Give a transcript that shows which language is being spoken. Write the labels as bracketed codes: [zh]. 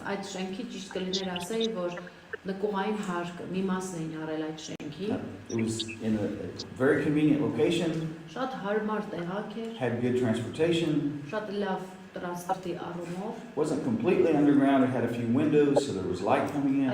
[hy] այդ շենքի ճիշտ կլիներ ասեի, որ նկուղային հարկը մի մասն էին արել այդ շենքի, [en] It was in a very convenient location, [hy] շատ հարմար տեղակ էր, [en] had good transportation, [hy] շատ լավ տրանսպորտի առումով, [en] wasn't completely underground, it had a few windows, so there was light coming in.